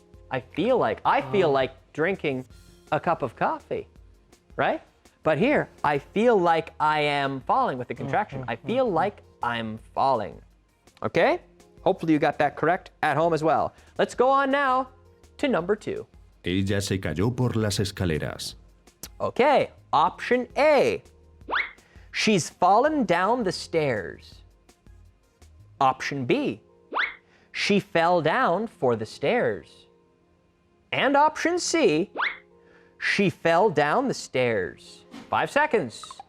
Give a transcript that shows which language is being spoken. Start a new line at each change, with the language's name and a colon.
English: I feel like drinking a cup of coffee, right? But here, I feel like I am falling with the contraction. I feel like I'm falling. Okay? Hopefully you got that correct at home as well. Let's go on now to number 2.
Spanish: Ella se cayó por las escaleras.
English: Okay, option A. She's fallen down the stairs. Option B. She fell down for the stairs. And option C. She fell down the stairs. 5 seconds.